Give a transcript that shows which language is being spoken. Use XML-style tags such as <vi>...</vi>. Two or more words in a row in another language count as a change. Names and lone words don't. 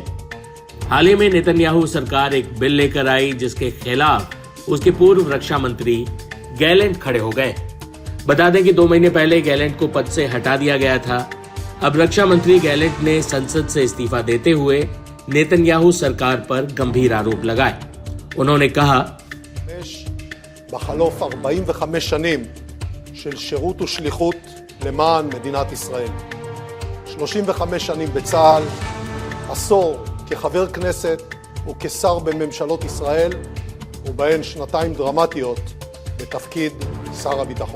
<hi>हाल ही में नेतन्याहू सरकार एक बिल लेकर आई जिसके खिलाफ उसके पूर्व रक्षा मंत्री गैलेंट खड़े हो गए। बता दें कि 2 महीने पहले गैलेंट को पद से हटा दिया गया था। अब रक्षा मंत्री गैलेंट ने संसद से इस्तीफा देते हुए नेतन्याहू सरकार पर गंभीर आरोप लगाए। उन्होंने कहा,</hi> <he>בחלוף 45 שנים של שירות ושליחות למען מדינת ישראל. 35 שנים בצה"ל, עשור כחבר כנסת וכשר בממשלות ישראל, ובהן 2 דרמטיות בתפקיד שר הביטחון.</he>